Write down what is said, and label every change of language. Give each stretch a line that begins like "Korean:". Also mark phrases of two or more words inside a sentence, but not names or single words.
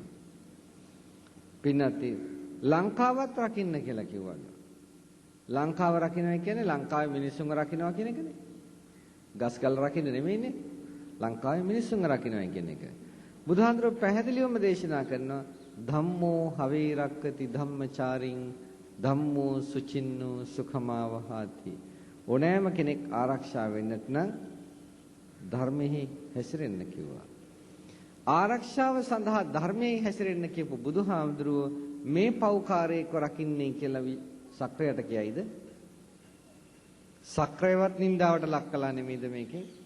Sinhala: පින්නති ලංකාවත් රකින්න කියලා කිව්වලු. ලංකාව රකින්නයි කියන්නේ ලංකාවේ මිනිස්සුන්ව රකින්නවා කියන එකනේ. ගස්කල් රකින්න නෙමෙයිනේ. ලංකාවේ මිනිස්සුන්ව රකින්නවා කියන එක. බුදුහාඳුරු පැහැදිලිවම දේශනා කරනවා
Pali: ධම්මෝ හවේ රක්කති ධම්මචාරින් ධම්මෝ සුචින්නෝ සුඛමාවහාති.
Sinhala: ඕනෑම කෙනෙක් ආරක්ෂා වෙන්නට නම් ධර්මෙහි හැසිරෙන්න කිව්වා. ආරක්ෂාව සඳහා ධර්මයේ හැසිරෙන්න කියපු බුදුහාමුදුරුව මේ පෞකාරයක රකින්නේ කියලා සක්‍රයට කියයිද? සක්‍රයවත් නින්දාවට ලක් කළා නෙමෙයිද මේකේ?